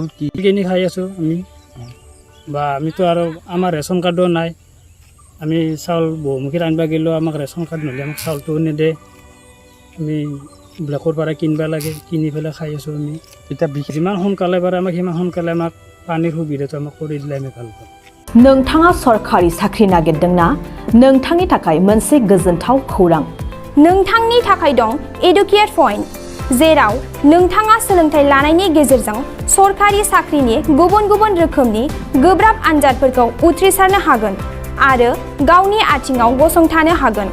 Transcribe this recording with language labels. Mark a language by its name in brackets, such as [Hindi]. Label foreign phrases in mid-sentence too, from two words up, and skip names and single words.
[Assamese] কিনি খাই আছোঁ আমি। বা আমিতো আৰু আমাৰ [English] ration card [Assamese] নাই। আমি চাউল বহুমুখীত আনিব গ'লেও আমাক [English] ration card [Assamese] নহ'লে আমাক চাউলটো নিদিয়ে। আমি ব্লেকৰ পৰা কিনিব লাগে, কিনি পেলাই খাই আছোঁ আমি। এতিয়া যিমান সোনকালে পাৰে আমাক সিমান সোনকালে আমাক পানীৰ সুবিধাটো আমাক কৰি দিলে আমি ভাল পাম। [Bodo] नोंथाङा सरखारि साख्रि नागिरदोंना? नोंथांनि थाखाय मोनसे गोजोनथाव खौरां। नोंथांनि थाखाय दं एडुकेट पइन्ट, जेराव नोंथाङा सोलोंथाइ लानायनि गेजेरजों सरखारि साख्रिनि गुबुन गुबुन रोखोमनि गोब्राब आनजादफोरखौ उथ्रिसारनो हागोन आरो गावनि आथिङाव गसंथानो हागोन।